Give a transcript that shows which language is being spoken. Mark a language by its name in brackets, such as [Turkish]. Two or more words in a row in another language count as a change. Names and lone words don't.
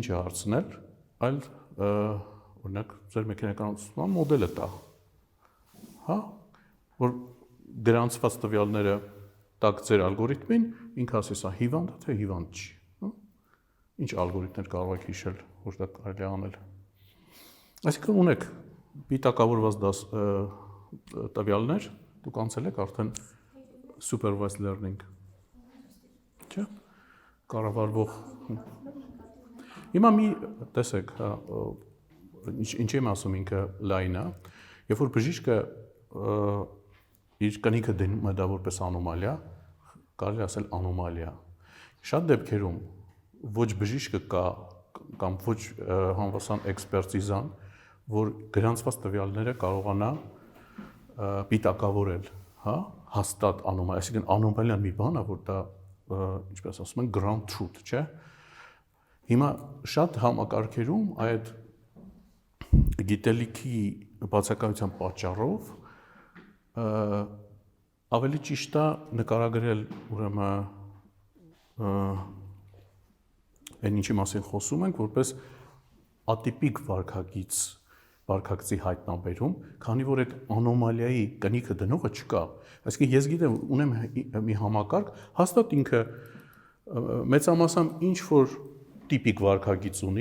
[Armenian] չհարցնել, այլ օրինակ ձեր մեխանիկական մոդելը տա, հա, որ գրանցված տվյալները տակ ձեր ալգորիթմին, ինքը ասի սա հիվանդ է, թե հիվանդ չի, հա։ Ինչ ալգորիթմներ կարող եք հիշել, որ դա կարելի է անել։ Այսինքն ունեք պիտակավորված տվյալներ, դուք անցել եք արդեն [English] supervised learning, [Armenian] չէ՞, կառավարվող։ Հիմա մի տեսեք, ինչ եմ ասում ինքը լայն է, երբ որ բժիշկը իր կնիքը դնում է դա որպես անոմալիա, կարելի ասել անոմալիա։ Շատ դեպքերում ոչ բժիշկը կա կամ ոչ համապատասխան էքսպերտիզան, որ գրանցված տվյալները կարողանա պիտակավորել, հա, հաստատ անոմալիա, այսինքն անոմալիան մի բան է, որ դա, ինչպես ասում են, [English] ground truth, [Armenian] չէ։ Հիմա շատ համակարգերում այդ գիտելիքի բացակայության պատճառով ավելի ճիշտ է նկարագրել ուրեմն այն ինչի մասին խոսում ենք, որպես ատիպիկ վարքագծի հայտնաբերում, քանի որ այդ անոմալիայի կնիքը դնողը չկա։ Այսինքն ես գիտեմ, ունեմ մի համակարգ, հաստատ ինքը մեծամասամբ ինչ որ տիպիկ վարքագիծ ունի,